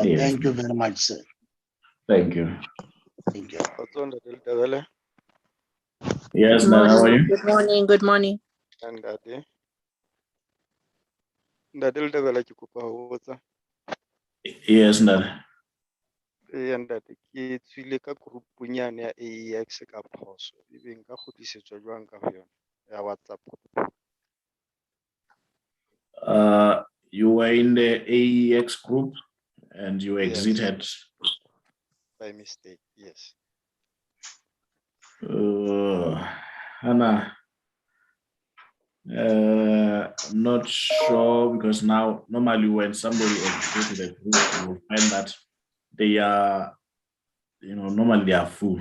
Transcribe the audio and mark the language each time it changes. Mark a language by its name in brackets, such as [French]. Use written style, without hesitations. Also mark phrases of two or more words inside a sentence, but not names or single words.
[English] Yeah. thank you very much, sir. Thank you. Thank you. Yes, Good Nana, how are morning. you? Good morning. Good morning. Yes, Nana. [Southern Sotho] Ntate ke tswile ka group-nyane ya AEX ka phoso ebe nka kgutlisetswa jwang ka ho yona ya WhatsApp. [English] You were in the AEX group and you Yes. exited. By mistake, yes. Hannah, I'm not sure because now normally when somebody exits the group, you will find that they are, normally they are full.